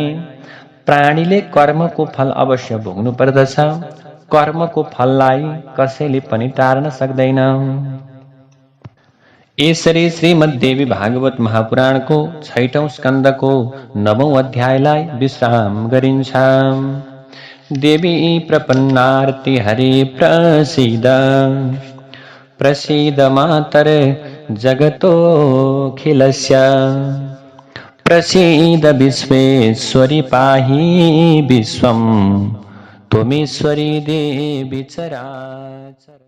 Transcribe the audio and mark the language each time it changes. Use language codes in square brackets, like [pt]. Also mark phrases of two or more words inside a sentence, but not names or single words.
[ne] प्राणीले कर्मको फल अवश्य भोग्नु पर्दछ। कर्मको फललाई कसैले पनि टार्न सक्दैन। यसरी श्रीमद्देवी भागवत महापुराणको 6औं स्कन्धको 9औं अध्यायलाई विश्राम गरिन्छ। [sa] देवी प्रपन्नार्ति हरे प्रसीद, प्रसीद मातर जगतोऽखिलस्य, प्रसीद विश्वेश्वरी पाहि विश्वं, त्वमेश्वरी देवी चराचर।